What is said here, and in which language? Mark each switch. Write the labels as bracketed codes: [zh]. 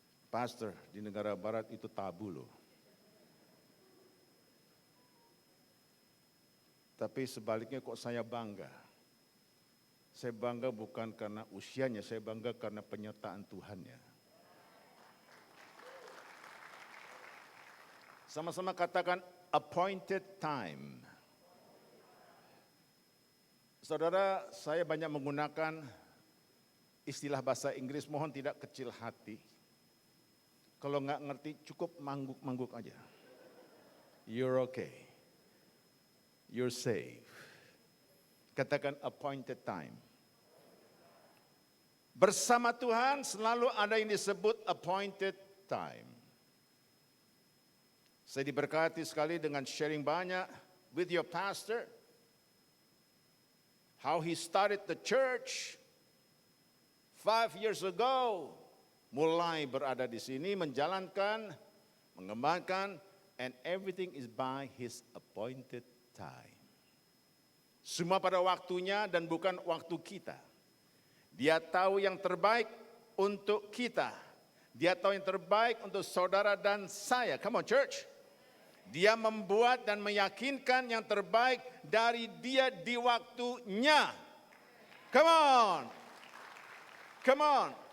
[id] Pastor, di negara barat itu tabu loh. Tapi sebaliknya kok saya bangga. Saya bangga bukan karena usianya, saya bangga karena penyertaan Tuhannya. Sama-sama katakan appointed time. Saudara, saya banyak menggunakan istilah bahasa Inggris, mohon tidak kecil hati. Kalau nggak ngerti cukup mangguk-mangguk aja. [en] You're okay. You're safe. [id] Katakan appointed time. Bersama Tuhan selalu ada yang disebut appointed time. Saya diberkati sekali dengan sharing banyak [en] with your pastor. How he started the church 5 years ago. [id] Mulai berada di sini, menjalankan, mengembangkan, [en] and everything is by his appointed time. [id] Semua pada waktunya dan bukan waktu kita. Dia tahu yang terbaik untuk kita. Dia tahu yang terbaik untuk saudara dan saya. [en] Come on church. [id] Dia membuat dan meyakinkan yang terbaik dari dia di waktunya. [en] Come on. Come on.